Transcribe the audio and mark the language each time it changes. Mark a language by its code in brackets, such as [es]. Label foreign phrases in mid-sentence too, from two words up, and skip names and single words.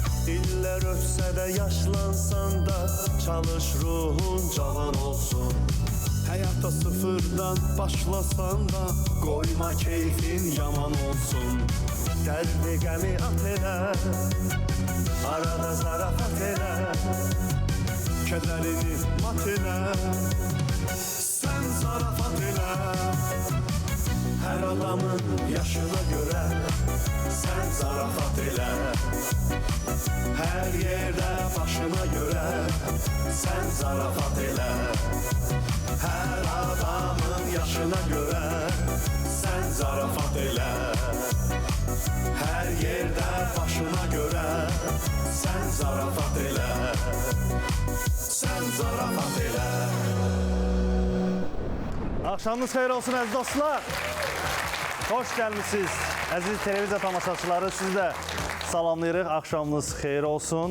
[tr] İller ötse de yaşlansan da çalış ruhun [az] cavan olsun. [tr] Hayatta sıfırdan başlasan da koyma keyfin yaman olsun. [az] Derdi gəmi at elə, arada zarafat elə, kederini mat elə, sen zarafat elə. [tr] Her adamın yaşına göre sen [az] zarafat elə. [tr] Her yerde başına göre sen [az] zarafat elə. [tr] Her adamın yaşına göre sen [az] zarafat elə. [tr] Her yerde başına göre sen [az] zarafat elə. Sen zarafat elə. Axşamınız xeyir olsun əziz dostlar. Hoş gəlmişsiniz. Əziz televiziya tamaşaçıları, siz də salamlayırıq. Axşamınız xeyir olsun.